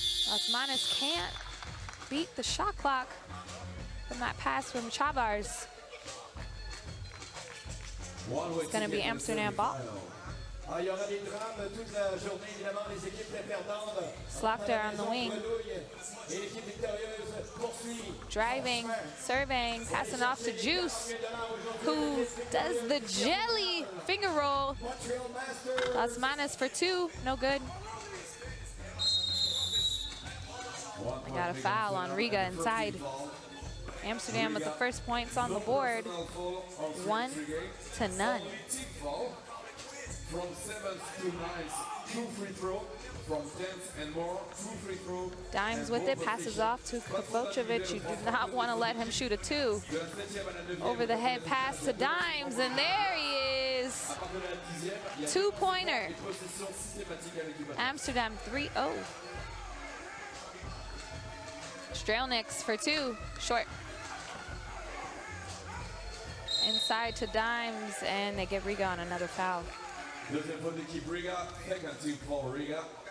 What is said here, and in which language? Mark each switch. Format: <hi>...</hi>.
<en>Las Manos can't beat the shot clock from that pass from Chavars. It's going to be Amsterdam ball.</en> <fr>Ah, il y aura des drames toute la journée, évidemment, les équipes les perdantes.</fr> <en>Slaughter on the wing.</en> <fr>Et l'équipe victorieuse poursuit.</fr> <en>Driving, serving, passing off to Juice, who does the jelly finger roll. Las Manos for 2, no good. We got a foul on Riga inside. Amsterdam with the first points on the board, 1-0. From 7th to 9th, 2 free throw. From 10th and more, 2 free throw. Dimes with it, passes off to Kovacevic. You do not want to let him shoot a 2. Over the head pass to Dimes, and there he is. 2-pointer. Amsterdam 3-0. Strelniks for 2, short. Inside to Dimes, and they get Riga on another foul.</en> <fr>Deuxième faute d'équipe Riga,</fr> <en>second team for Riga.</en>